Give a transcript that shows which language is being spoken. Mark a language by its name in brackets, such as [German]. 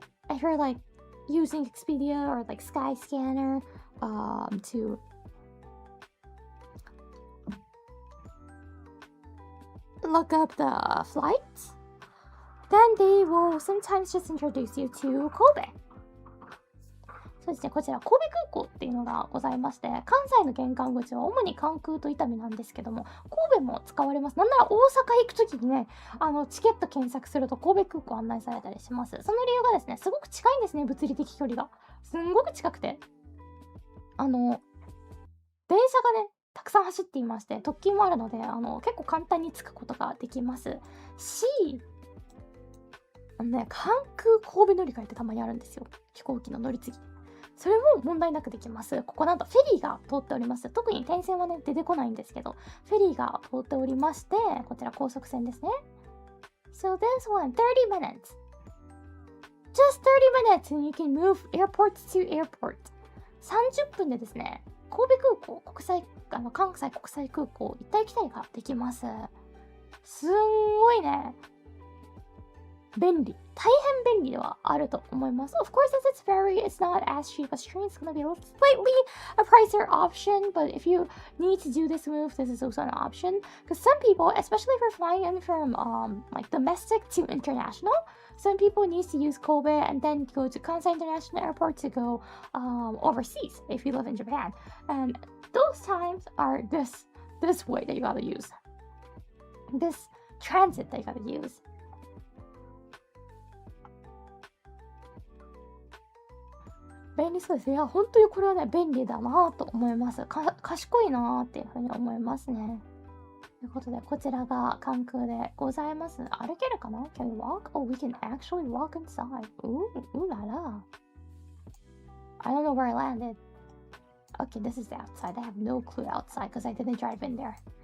[English] If you're like using Expedia or like Skyscanner to look up the flights, then they will sometimes just introduce you to Kobe. [Japanese] そうですね、こちら神戸空港っていうのがございまして、関西の玄関口は主に関空と伊丹なんですけども、神戸も使われます。なんなら大阪行くときにね、チケット検索すると神戸空港案内されたりします。その理由がですね、すごく近いんですね、物理的距離が。すんごく近くて。電車がね、たくさん走っていまして、特急もあるので、結構簡単に着くことができますし、関空神戸乗り換えってたまにあるんですよ。飛行機の乗り継ぎ。それも問題なくできます。ここなんとフェリーが通っております。特に転線はね、出てこないんですけど、フェリーが通っておりまして、こちら高速船ですね。 [English] So this one, 30 minutes. Just 30 minutes and you can move airport to airport. [Japanese] 30分でですね、神戸空港、関西国際空港、行ったり来たりができます。すんごいね。便利。大変便利ではあると思います。 [English] Of course, since it's ferry, it's not as cheap as train. It's gonna be slightly a pricier option, but if you need to do this move, this is also an option. Because some people, especially if you're flying in from like domestic to international, some people need to use Kobe and then go to Kansai International Airport to go overseas if you live in Japan. And those times are this way that you gotta use. This transit that you gotta use. [Japanese] 便利そうです。いや、本当にこれはね、便利だなと思います。賢いなっていうふうに思いますね。ということで、こちらが関空でございます。歩けるかな？ [English] Can we walk? Oh, we can actually walk inside. Ooh la la. I don't know where I landed. Okay, this is the outside. I have no clue outside because I didn't drive in there.